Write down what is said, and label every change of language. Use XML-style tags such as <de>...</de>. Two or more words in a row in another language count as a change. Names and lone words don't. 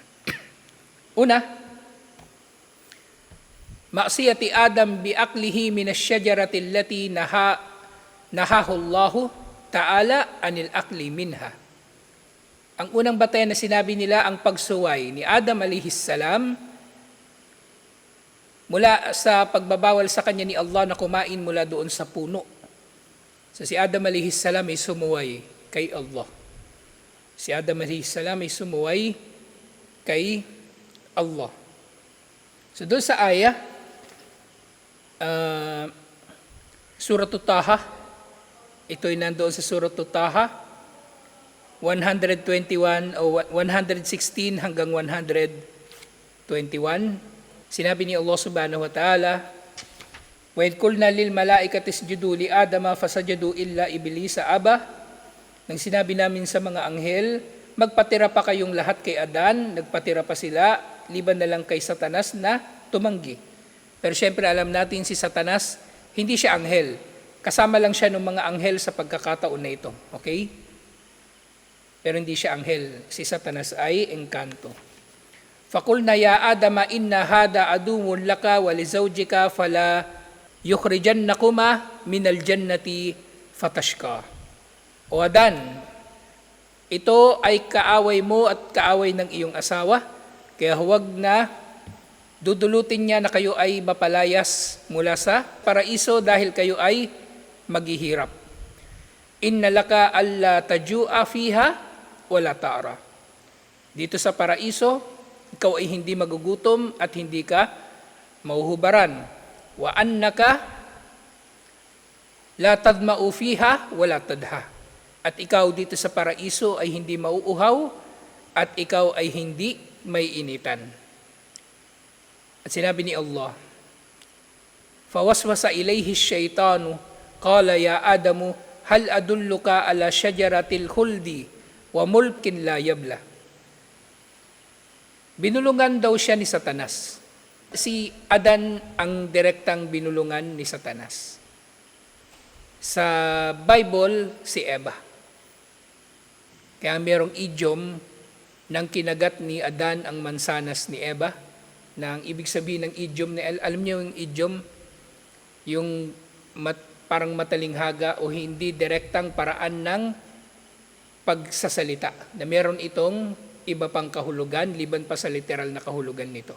<tl>Una,</tl> <ar>معصية آدم بأكله من الشجرة التي نهاه الله تعالى عن الأكل منها.</ar> <tl>Ang unang batayan na sinabi nila ang pagsuway ni Adam</tl> <ar>عليه السلام</ar> <tl>mula sa pagbabawal sa kanya ni Allah na kumain mula doon sa puno. So si Adam</tl> <ar>عليه السلام</ar> <tl>ay sumuway kay Allah. Si Adam</tl> <ar>عليه السلام</ar> <tl>ay sumuway kay Allah. So doon sa ayah, Surah Taha, ito ay nandoon sa Surah Taha, 121 o 116 hanggang 121. Sinabi ni Allah</tl> <ar>سبحانه وتعالى, وَإِذْ قُلْنَا لِلْمَلَائِكَةِ اسْجُدُوا لِآدَمَ فَسَجَدُوا إِلَّا إِبْلِيسَ أَبَى.</ar> <tl>Nang sinabi namin sa mga anghel, magpatira pa kayong lahat kay Adan, nagpatira pa sila, liban na lang kay Satanas na tumanggi. Pero syempre alam natin si Satanas, hindi siya anghel. Kasama lang siya ng mga anghel sa pagkakataon na ito. Okay? Pero hindi siya anghel. Si Satanas ay engkanto.</tl> <ar>فَقُلْنَا يَا آدَمَ إِنَّ هَذَا عَدُوٌّ لَكَ وَلِزَوْجِكَ فَلَا يُخْرِجَنَّكُمَا مِنَ الْجَنَّةِ فَتَشْقَى.</ar> <tl>O Adan, ito ay kaaway mo at kaaway ng iyong asawa, kaya huwag na dudulutin niya na kayo ay mapalayas mula sa paraiso dahil kayo ay maghihirap.</tl> <ar>إن لك ألا تجوع فيها ولا تعرى.</ar> <tl>Dito sa paraiso, ikaw ay hindi magugutom at hindi ka mauhubaran.</tl> <ar>وأنك لا تظمأ فيها ولا تضحى.</ar> <tl>At ikaw dito sa paraiso ay hindi mauuhaw at ikaw ay hindi may initan. At sinabi ni Allah,</tl> <ar>فَوَسْوَسَ إِلَيْهِ الشَّيْطَانُ قَالَ يَا آدَمُ هَلْ أَدُلُّكَ عَلَى شَجَرَةِ الْخُلْدِ وَمُلْكٍ لَا يَبْلَى.</ar> <tl>Binulungan daw siya ni Satanas. Si Adan ang direktang binulungan ni Satanas. Sa Bible, si Eva. Kaya mayroong idiom ng kinagat ni Adan ang mansanas ni Eva, na ang ibig sabihin ng idiom, alam niyo yung idiom, yung parang matalinghaga o hindi direktang paraan ng pagsasalita, na meron itong iba pang kahulugan, liban pa sa literal na kahulugan nito.</tl>